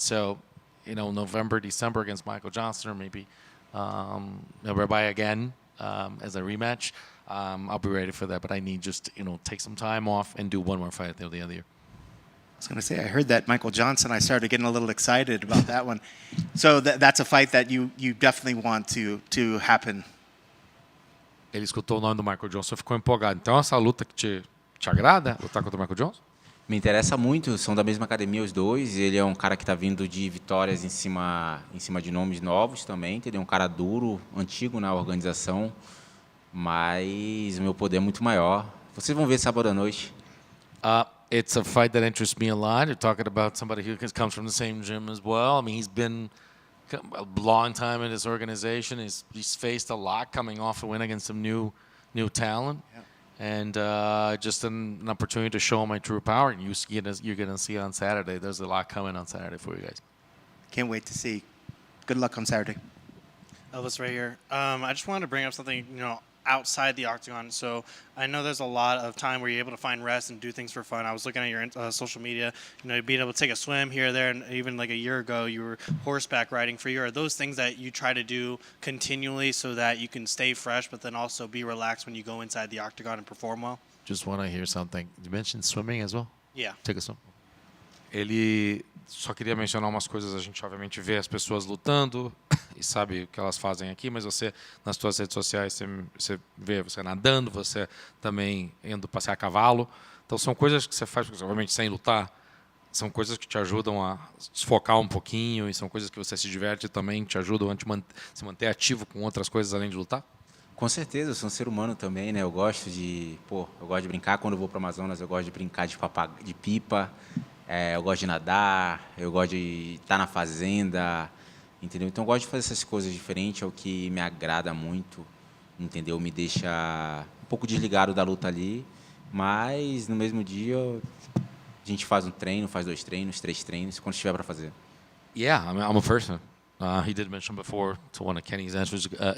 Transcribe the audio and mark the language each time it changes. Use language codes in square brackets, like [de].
[en] So, November, December against Michael Johnson, or maybe Rebecki again as a rematch. I'll be ready for that, but I need just take some time off and do one more fight at the end of the year. I was going to say, I heard that Michael Johnson. I started getting a little excited about that one. So that's a fight that you definitely want to happen. [pt] Ele escutou o nome do Michael Johnson e ficou empolgado. Então, essa luta que te agrada, lutar contra o Michael Johnson? Me interessa muito, são da mesma academia os dois. Ele é um cara que está vindo de vitórias em cima de nomes novos também. Ele é um cara duro, antigo na organização, mas o meu poder é muito maior. Vocês vão ver sábado à noite. [en] It's a fight that interests me a lot. You're talking about somebody who comes from the same gym as well. I mean, he's been a long time in this organization. He's faced a lot coming off a win against some new talent. Yeah. And just an opportunity to show my true power. And you're going to see on Saturday. There's a lot coming on Saturday for you guys. Can't wait to see. Good luck on Saturday. Elvis right here. I just wanted to bring up something, outside the octagon. So I know there's a lot of time where you're able to find rest and do things for fun. I was looking at your social media, being able to take a swim here or there, and even like a year ago you were horseback riding. For you, are those things that you try to do continually so that you can stay fresh, but then also be relaxed when you go inside the octagon and perform well? Just want to hear something. You mentioned swimming as well? Yeah. Take a swim. [pt] Ele só queria mencionar umas coisas. A gente obviamente vê as pessoas lutando e sabe o que elas fazem aqui, mas você, nas suas redes sociais, você vê você nadando, você também indo passear a cavalo. Então são coisas que você faz, obviamente, sem lutar. São coisas que te ajudam a desfocar um pouquinho e são coisas que você se diverte também, que te ajudam a se manter ativo com outras coisas além de lutar? Com certeza, eu sou um ser humano também, né? Eu gosto de brincar. Quando eu vou para o Amazonas, eu gosto de brincar de pipa. Eu gosto de nadar, eu gosto de estar na fazenda, entendeu? Então eu gosto de fazer essas coisas diferentes, é o que me agrada muito, entendeu? Me deixa um pouco desligado da luta ali, mas no mesmo dia a gente faz um treino, faz 2 treinos, 3 treinos, quando estiver para fazer. [en] Yeah, I'm a person. He did mention before to one of Kenny's answers.